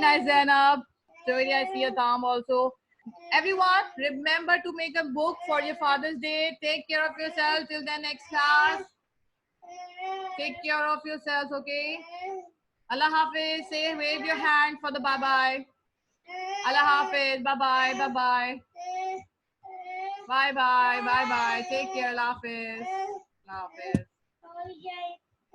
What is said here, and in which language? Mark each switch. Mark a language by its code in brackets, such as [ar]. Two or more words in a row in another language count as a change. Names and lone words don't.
[en] Very nice, Zainab. Joey, I see your thumb also. Everyone, remember to make a book for your Father's Day. Take care of yourself till the next class. Take care of yourselves, okay? [ur] اللہ حافظ. [en] Say, wave your hand for the bye-bye. [ur] اللہ حافظ. [en] Bye-bye. Bye-bye. Bye-bye. Bye-bye. Take care. [ur] اللہ حافظ اللہ حافظ.